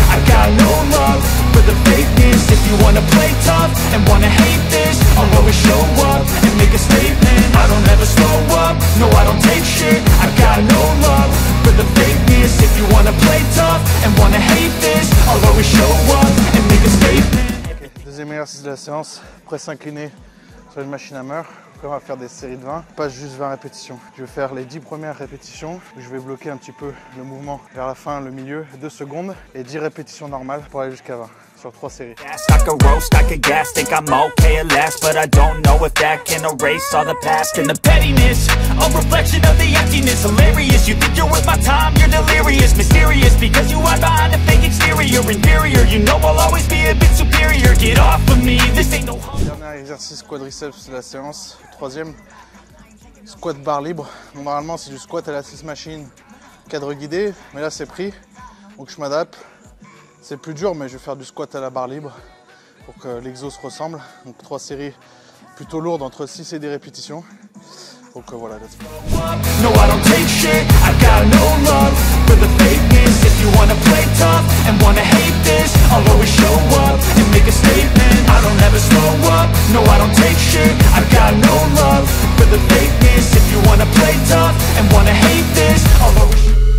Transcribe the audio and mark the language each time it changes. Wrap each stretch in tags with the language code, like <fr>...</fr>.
<en>I got no love for the fakeness. If you wanna play tough and wanna hate this, I'll always show up and make a statement. I don't ever slow up, no I don't take shit. I got no love for the fakeness. If you wanna play tough and wanna hate this, I'll always show up and make a statement. Okay.</en> <fr>Deuxième exercice de la séance, presse inclinée sur une machine hammer. On va faire des séries de 20, pas juste 20 répétitions. Je vais faire les 10 premières répétitions. Je vais bloquer un petit peu le mouvement vers la fin, le milieu, 2 secondes. Et 10 répétitions normales pour aller jusqu'à 20 sur 3 séries.</fr> <en>I could roast, I could gas, think I'm okay at last, but I don't know if that can erase all the past and the pettiness, a reflection of the emptiness. Hilarious, you think you're worth my time, you're delirious, mysterious, because you hide behind a fake exterior. Inferior, you know I'll always be a bit superior. Get off of me, this ain't no home.</en> <fr>Dernier exercice quadriceps de la séance, troisième, squat barre libre. Donc, normalement c'est du squat à la 6 machine, cadre guidé, mais là c'est pris, donc je m'adapte. C'est plus dur, mais je vais faire du squat à la barre libre pour que l'exo se ressemble. Donc 3 séries plutôt lourdes, entre 6 et 10 répétitions. Donc voilà,</fr> <en>let's go. No, I don't take shit, I got no love for the fakeness. If you wanna play tough and wanna hate this, I'll always show up and make a statement. I don't ever slow up, no I don't take shit. I got no love for the fakeness. If you wanna play tough and wanna hate this, I'll always show up.</en>